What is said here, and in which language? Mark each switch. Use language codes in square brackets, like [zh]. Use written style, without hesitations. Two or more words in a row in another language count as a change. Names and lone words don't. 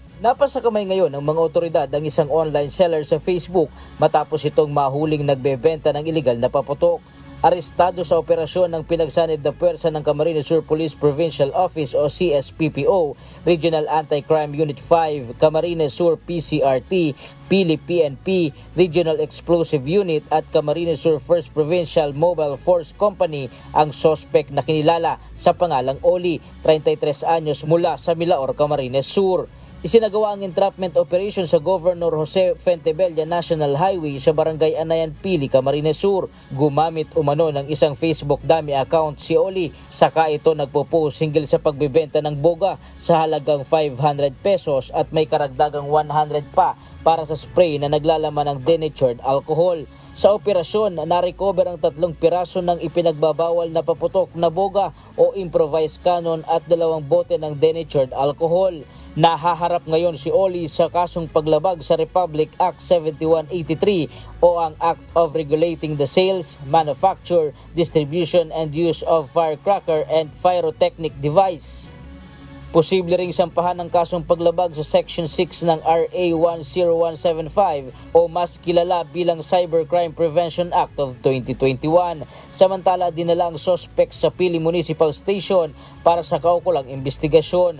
[tl] Napasakamay ngayon ng mga otoridad ang isang [en] online seller [tl] sa Facebook matapos itong mahuling nagbebenta ng iligal na paputok. Arestado sa operasyon ng pinagsanib na puwersa ng Camarines Sur Police Provincial Office o CSPPO, Regional Anti-Crime Unit 5, Camarines Sur PCRT, Pili PNP, Regional Explosive Unit at Camarines Sur 1st Provincial Mobile Force Company ang sospek na kinilala sa pangalang Oli, 33 anyos mula sa Milaor, Camarines Sur. Isinagawa ang [en] entrapment operation [tl] sa Governor Jose Fuentebella National Highway sa Barangay Anayan, Pili, Camarines Sur. Gumamit umano ng isang Facebook [en] dummy account [tl] si Oli, saka ito nagpo-post hinggil sa pagbebenta ng boga sa halagang 500 pesos at may karagdagang 100 pa para sa spray na naglalaman ng [en] denatured alcohol. [tl] Sa operasyon, na-recover ang 3 piraso ng ipinagbabawal na paputok na boga o [en] improvised cannon [tl] at 2 bote ng [en] denatured alcohol. [tl] Nahaharap ngayon si Oli sa kasong paglabag sa Republic Act 7183 o ang Act of Regulating the Sales, Manufacture, Distribution and Use of Firecracker and Pyrotechnic Device. Posible ring sampahan ng kasong paglabag sa Section 6 ng RA 10175 o mas kilala bilang Cybercrime Prevention Act of 2021. Samantala, dinala ang sospek sa Pili Municipal Station para sa kaukulang investigasyon.